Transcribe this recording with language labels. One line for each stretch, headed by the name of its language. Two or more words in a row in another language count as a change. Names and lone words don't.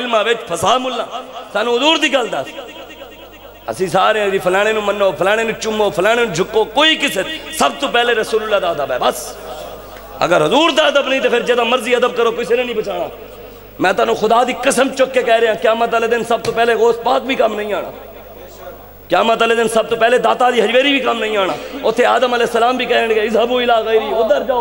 Punjabi: علمہ وچ پھسا ملا سانو حضور دی گل دس اسی سارے ہیں فلانے نو منو فلانے نو چمو فلانے نو جھکو کوئی کسے سب تو پہلے رسول اللہ دا ادب ہے بس اگر حضور دا ادب نہیں تو پھر جدہ مرضی ادب کرو کسی نے نہیں بچانا میں تانوں خدا دی قسم چک کے کہہ رہے ہیں قیامت والے دن سب تو پہلے غوث پاک بھی کام نہیں آنا قیامت والے دن سب تو پہلے داتا دی حجویری بھی کام نہیں آنا اوتھے آدم علیہ السلام بھی کہنے گے
Arabic: اذهبوا الى غیری
Punjabi: ادھر جاؤ